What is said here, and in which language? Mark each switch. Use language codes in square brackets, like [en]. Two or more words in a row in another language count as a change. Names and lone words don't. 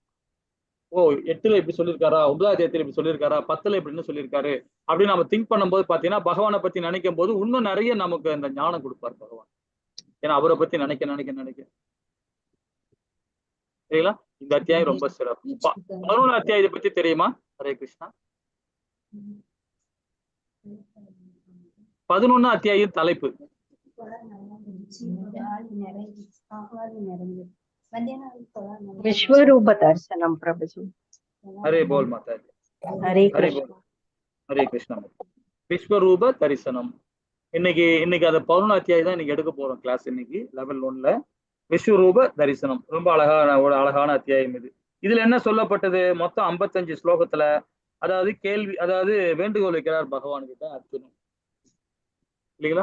[ta] ஓ, 8ல இப்படி சொல்லியிருக்காரா, 9வது அத்தியாயத்துல இப்படி சொல்லியிருக்காரா, 10ல இப்படின்னு சொல்லியிருக்காரு அப்படின்னு நம்ம திங்க் பண்ணும்போது பாத்தீங்கன்னா, பகவானை பத்தி நினைக்கும் போது இன்னும் நிறைய நமக்கு அந்த ஞானம் கொடுப்பார் பகவான். ஏன்னா அவரை பத்தி நினைக்க நினைக்க நினைக்க சரிங்களா. இந்த அத்தியாயம் ரொம்ப சிறப்பு. 11 அத்தியாயத்தை பத்தி தெரியுமா? ஹரே கிருஷ்ணா. 11 அத்தியாயம் தலைப்பு [hi] विश्वरूप दर्शनम प्रभुजी। हरे बोल माता जी। हरे हरे बोल। हरे कृष्णा। விஸ்வரூப தரிசனம். [ta] இன்னைக்கு அது 11 அத்தியாயம் தான் இன்னைக்கு எடுக்க போறோம் கிளாஸ். இன்னைக்கு லெவல் 1ல விஸ்வரூப தரிசனம். ரொம்ப அழகான அத்தியாயம் இது. இதுல என்ன சொல்லப்பட்டது? மொத்தம் 55 ஸ்லோகத்துல, அதாவது கேள்வி, அதாவது வேண்டுகோள் வைக்கிறார் பகவான் கிட்ட அர்ஜுனன், இல்லைங்களா?